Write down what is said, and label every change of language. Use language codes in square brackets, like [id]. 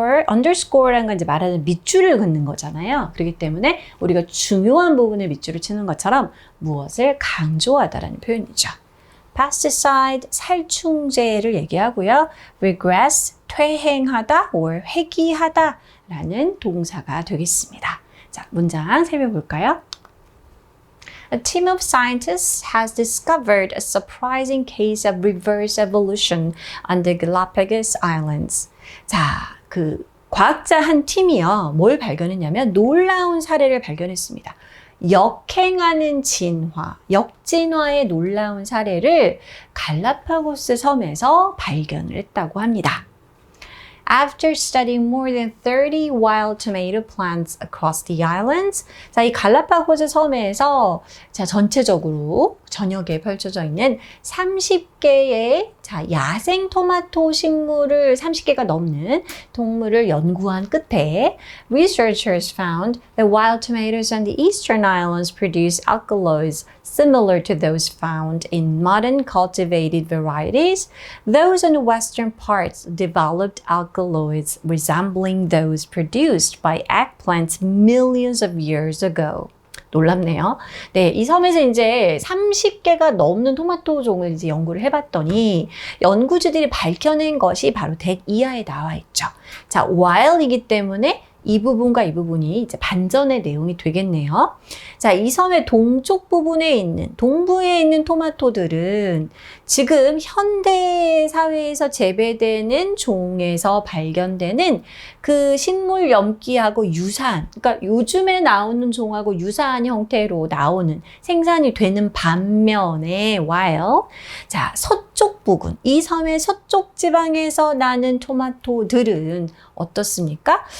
[ko] underscore라는 건 이제 말하는 밑줄을 긋는 거잖아요. 그렇기 때문에 우리가 중요한 부분에 밑줄을 치는 것처럼 무엇을 강조하다라는 표현이죠. pesticide, 살충제를 얘기하고요. regress, 퇴행하다 or 회귀하다 라는 동사가 되겠습니다. 자, 문장 살펴볼까요? [en] A team of scientists has discovered a surprising case of reverse evolution on the Galapagos Islands. [ko] 자, 그 과학자 한 팀이요. 뭘 발견했냐면 놀라운 사례를 발견했습니다. 역행하는 진화, 역진화의 놀라운 사례를 갈라파고스 섬에서 발견을 했다고 합니다. [en] After studying more than 30 wild tomato plants across the islands, [ko] 자, 이 갈라파고스 섬에서 자, 전체적으로 전역에 펼쳐져 있는 30개의 자, 야생 토마토 식물을 30개가 넘는 동물을 연구한 끝에 [en] researchers found that wild tomatoes on the eastern islands produce alkaloids similar to those found in modern cultivated varieties. Those on the western parts developed alkaloids resembling those produced by eggplants millions of years ago. [ko] 놀랍네요. 네, 이 섬에서 이제 30개가 넘는 토마토 종을 이제 연구를 해봤더니 연구자들이 밝혀낸 것이 바로 덱 이하에 나와 있죠. 자, while이기 때문에 이 부분과 이 부분이 이제 반전의 내용이 되겠네요. 자, 이 섬의 동쪽 부분에 있는, 동부에 있는 토마토들은 지금 현대 사회에서 재배되는 종에서 발견되는 그 식물 염기하고 유사한, 그러니까 요즘에 나오는 종하고 유사한 형태로 나오는 생산이 되는 반면에 while, 자, 서쪽 부분, 이 섬의 서쪽 지방에서 나는 토마토들은 어떻습니까?